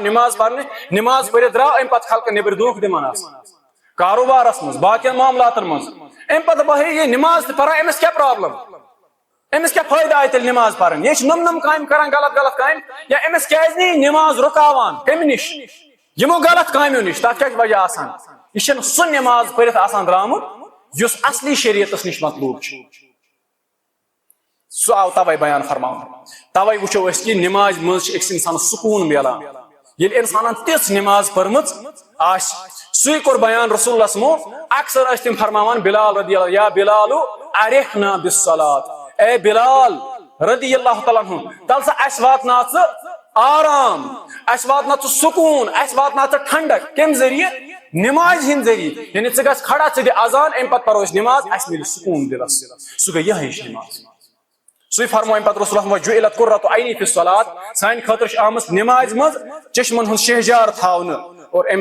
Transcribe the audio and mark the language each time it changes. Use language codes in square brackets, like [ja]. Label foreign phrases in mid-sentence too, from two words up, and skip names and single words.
[ks] نماز پرنہِ نماز پٔرِتھ درٛاو امہِ پتہٕ خلقن نیبرٕ دھوکہٕ دِوان آسان کاروبارس منٛز باقین معاملاتن منٛز امہِ پتہٕ بہٕ یہِ نماز تہِ پران أمِس کیاہ پرابلم أمِس کیاہ فٲیدٕ آیہِ تیٚلہِ نماز پرٕنۍ یہِ چھِ نُم کامہِ کران غلط کامہِ یا أمِس کیازِ نہٕ یہِ نماز رُکاوان کمہِ نِش یِمو غلط کامیو نِش تتھ کیاہ چھُ وجہ آسان یہِ چھنہٕ سُہ نماز پٔرِتھ آسان درامُت یُس اصلی شریعتس نِش مطلوب چھُ سُہ آو توے بیان فرماونہٕ توے وٕچھو أسۍ کہِ نمازِ منٛز چھُ أکِس انسانس سکوٗن مِلان ییٚلہِ انسانن تِژھ نماز پٔرمٕژ آسہِ سُے کوٚر بیان رسول اللہ سمو اکثر ٲسۍ تِم فرماوان بلال [ar] رضی اللہ یا بلالو ارحنا بالصلاۃ [ks] اے بلال [ar] رضی اللہ تعالیٰ عنہ [ks] تل سا اسہِ واتناو ژٕ آرام اسہِ واتناو ژٕ سکوٗن اسہِ واتناو ژٕ ٹھنڈک کمہِ ذٔریعہٕ نمازِ ہٕنٛدۍ ذٔریعہٕ یعنی ژٕ گژھ کھڑا ژٕ دِ اذان امہِ پتہٕ پرو أسۍ نماز اسہِ مِلہِ سکوٗن دِلس سُہ گٔے یِہے ہِش نماز سُے فرمو امہِ پتہٕ رسول اللہ [ar] وجُعلت قرۃ عینی فی الصلاۃ [ks] سانہِ خٲطرٕ چھِ آمٕژ نمازِ منٛز چشمن ہُنٛد شہجار تھاونہٕ اور امہِ